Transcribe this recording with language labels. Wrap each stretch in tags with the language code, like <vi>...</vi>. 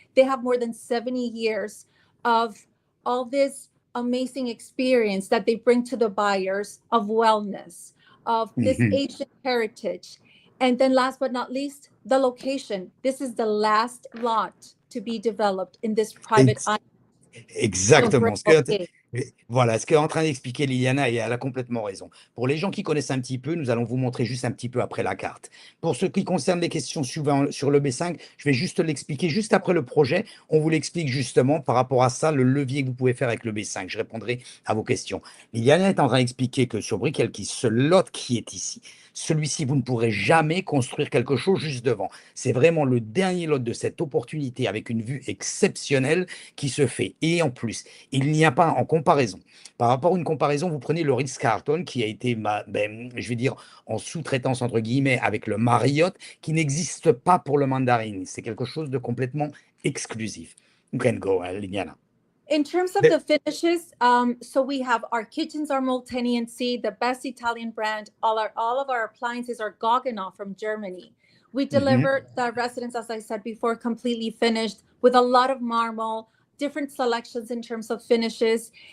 <en>They have more than 70 years of all this amazing experience that they bring to the buyers, of wellness, of this Asian heritage. And then last but not least, the location. This is the last lot to be developed in this private island.</en> <fr>Exactement. Voilà, ce qu'est en train d'expliquer Liliana, et elle a complètement raison. Pour les gens qui connaissent un petit peu, nous allons vous montrer juste un petit peu après la carte. Pour ce qui concerne les questions suivantes sur le B5, je vais juste l'expliquer juste après le projet. On vous l'explique justement par rapport à ça, le levier que vous pouvez faire avec le B5. Je répondrai à vos questions. Liliana est en train d'expliquer que sur Brickell Key, ce lot qui est ici, celui-ci, vous ne pourrez jamais construire quelque chose juste devant. C'est vraiment le dernier lot de cette opportunité avec une vue exceptionnelle qui se fait. Et en plus, il n'y a pas en comparaison. Par rapport à une comparaison, vous prenez le Ritz-Carlton qui a été, je vais dire, en sous-traitance entre guillemets avec le Marriott, qui n'existe pas pour le Mandarin. C'est quelque chose de complètement exclusif.</fr> <en>You can go, Liliana. In terms of the finishes, so we have our kitchens are multi-tenancy, the best Italian brand. All of our appliances are Goggenau from Germany. We deliver the residence, as I said before, completely finished with a lot of marble, different selections in terms of finishes.</en>